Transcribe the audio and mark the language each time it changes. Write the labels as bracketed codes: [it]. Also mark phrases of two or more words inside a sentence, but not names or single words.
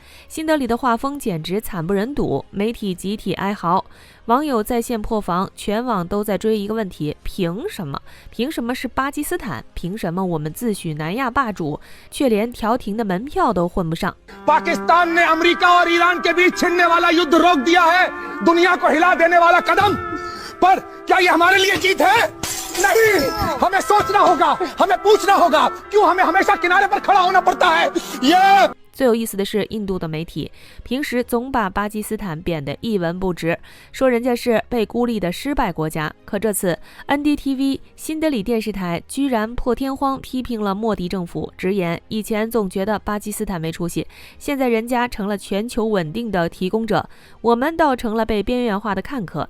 [zh] 新德里的画风简直惨不忍睹，媒体集体哀嚎，网友在线破防，全网都在追一个问题：凭什么？凭什么是巴基斯坦？凭什么我们自诩南亚霸主，却连调停的门票都混不上？ [hi] 巴基斯坦 ने अमेरिका और ईरान के बीच छिड़ने वाला युद्ध रोक दिया है, दुनिया को हिला देने वाला कदम, पर क्या ये हमारे लिए जीत है? नहीं, हमें सोचना होगा, हमें पूछना होगा, क्यों हमें हमेशा किनारे पर खड़ा होना पड़ता है? ये [zh] 最有意思的是，印度的媒体平时总把巴基斯坦贬得一文不值，说人家是被孤立的失败国家。可这次 NDTV 新德里电视台居然破天荒批评了莫迪政府，直言以前总觉得巴基斯坦没出息，现在人家成了全球稳定的提供者，我们倒成了被边缘化的看客。